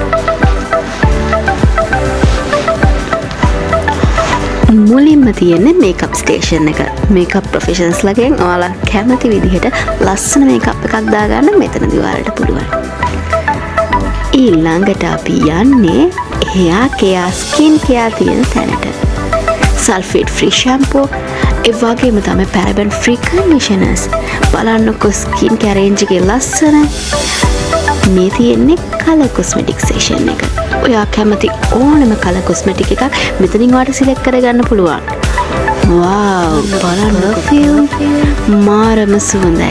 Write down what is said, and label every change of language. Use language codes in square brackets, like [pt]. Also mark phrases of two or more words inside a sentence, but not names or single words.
[si] මුලින්ම තියෙන්නේ [en] makeup station [si] එක. [en] makeup professionals [si] ලගෙන් ඔයාලා කැමති විදිහට ලස්සන මේකප් එකක් දාගන්න මෙතනදී ඔයාලට පුළුවන්. ඊළඟට අපි යන්නේ [en] hair care skin care [si] තියෙන තැනට. [en] sulfate free shampoo [si] ඒ වගේම තමයි [en] paraben free conditioners. [si] බලන්නකෝ [en] skin care range [si] එකේ ලස්සන. මේ තියෙන්නේ [en] color cosmetic section [si] එක. ඔයා කැමති ඕනම [en] color cosmetic [si] එකක් මෙතනින් ඔයාලට select කරගන්න පුළුවන්. wow බලන්න මාරම සුවඳයි.